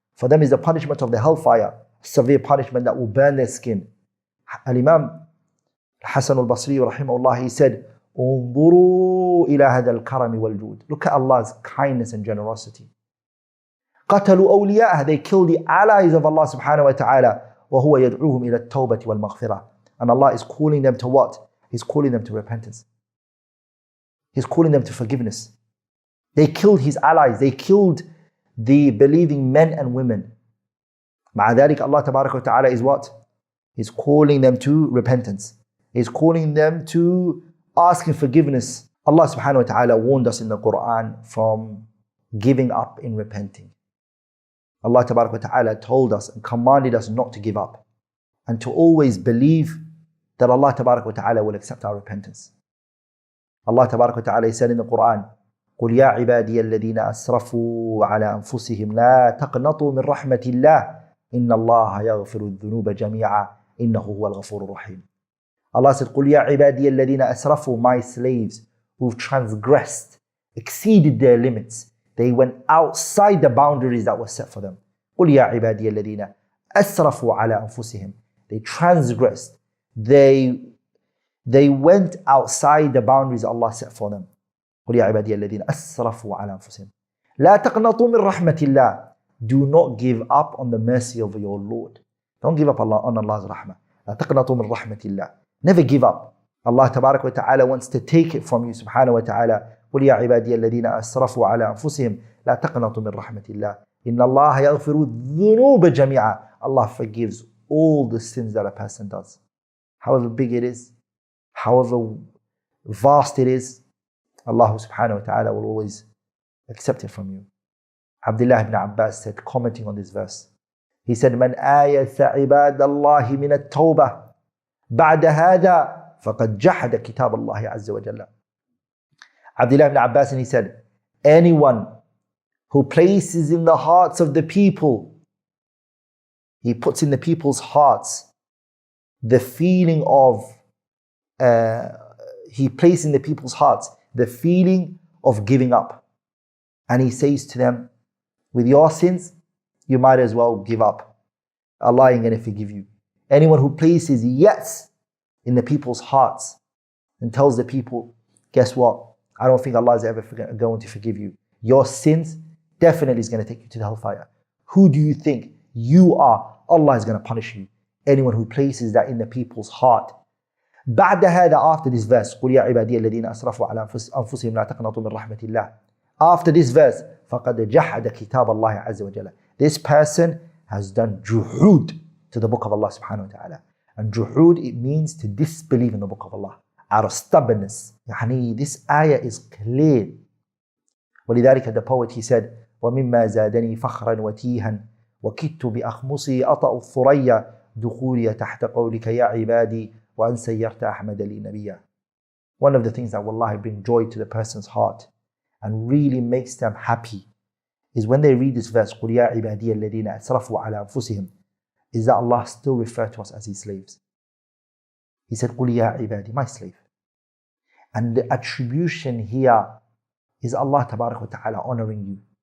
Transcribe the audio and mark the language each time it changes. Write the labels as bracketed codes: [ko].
[en] For them is the punishment of the hellfire, severe punishment that will burn their skin. Al-Imam Hassan Al-Basri rahimahullah, he said, [ar] انظروا إلى هذا الكرم والجود. [en] Look at Allah's kindness and generosity. [ar] قتلوا أولياءه, [en] they killed the allies of Allah subhanahu wa ta'ala. [ar] وهو يدعوهم إلى التوبة والمغفرة. [en] And Allah is calling them to what? He's calling them to repentance. He's calling them to forgiveness. They killed his allies. They killed the believing men and women. [ar] مع ذلك Allah تبارك وتعالى [en] is what? He's calling them to repentance. He's calling them to asking forgiveness. Allah subhanahu wa ta'ala warned us in the Quran from giving up in repenting. Allah Tabaraka wa Ta'ala told us and commanded us not to give up and to always believe that Allah Tabaraka wa Ta'ala will accept our repentance. Allah Tabaraka wa Ta'ala said in the Quran, [ar] قُلْ يَا عِبَادِيَ الَّذِينَ أَسْرَفُوا عَلَىٰ أَنفُسِهِمْ لَا تَقْنَطُوا مِنْ رَحْمَةِ اللَّهِ إِنَّ اللَّهَ يَغْفِرُ الذُّنُوبَ جَمِيعًا إِنَّهُ هُوَ الْغَفُورُ الرَّحِيمُ. [en] Allah said, [ar] قُلْ يَا عِبَادِيَ الَّذِينَ أَسْرَفُوا, [en] my slaves who've transgressed, exceeded their limits. They went outside the boundaries that were set for them. [ar] قُلْ يَا عِبَادِيَ الَّذِينَ أَسْرَفُوا عَلَىٰ أَنفُسِهِمْ. [en] They transgressed. They went outside the boundaries Allah set for them. [ar] قُلْ يَا عِبَادِيَ الَّذِينَ أَسْرَفُوا عَلَىٰ أَنفُسِهِمْ لَا تَقْنَطُوا مِنْ رَحْمَةِ اللَّهِ. [en] Do not give up on the mercy of your Lord. Don't give up on Allah's rahmah. [ar] لَا تَقْنَطُوا مِنْ رَحْمَةِ اللَّهِ. [en] Never give up. Allah Tabaraka wa Ta'ala wants to take it from you subhanahu wa ta'ala. [ar] قل يا عبادي الذين أسرفوا على أنفسهم لا تقنطوا من رحمة الله إن الله يغفر الذنوب جميعا. [en] Allah forgives all the sins that a person does. However big it is, however vast it is, Allah subhanahu wa ta'ala will always accept it from you. Abdullah ibn Abbas said, commenting on this verse, he said, [ar] من آيث عباد الله من التوبة بعد هذا فقد جحد كتاب الله عز وجل. [en] Abdullah ibn Abbas, and he said, anyone who places in the hearts of the people, he puts in the people's hearts the feeling of, he places in the people's hearts the feeling of giving up. And he says to them, with your sins, you might as well give up. Allah ain't going to forgive you. Anyone who places yes in the people's hearts and tells the people, guess what? I don't think Allah is ever going to forgive you. Your sins definitely is going to take you to the hellfire. Who do you think you are? Allah is going to punish you. Anyone who places that in the people's heart. [ar] بعد هذا, [en] after this verse, [ar] قُلْ يَا عِبَادِيَ الَّذِينَ أَسْرَفُوا عَلَى أَنفُسِهِمْ لَا تَقْنَطُوا مِنْ رَحْمَةِ اللَّهِ. [en] After this verse, [ar] فَقَدْ جَحَدَ كِتَابَ اللَّهِ عَزَّ وَجَلَّ. [en] This person has done juhud to the book of Allah subhanahu wa ta'ala. And juhud, it means to disbelieve in the book of Allah. Out of stubbornness. This ayah is clear. [ar] ولذلك [en] the poet, he said, [ar] وَمِمَّا زَادَنِي فَخْرًا وَتِيهًا وَكِدْتُ بِأَخْمُصِي أَطَأُ الثُّرَيَّا دُخُولِيَ تَحْتَ قَوْلِكَ يَا عِبَادِي وَأَنْ سَيَّرْتَ أَحْمَدَ لِي نَبِيًّا. [en] One of the things that wallahi bring joy to the person's heart and really makes them happy is when they read this verse, [ar] قُلْ يَا عِبَادِيَ الَّذِينَ أَسْرَفُوا عَلَى أَنفُسِهِمْ, [en] is that Allah still referred to us as His slaves. He said, [ar] قُلْ يَا عِبَادِي, [en] my slave. And the attribution here is Allah Tabaraka wa Ta'ala honoring you.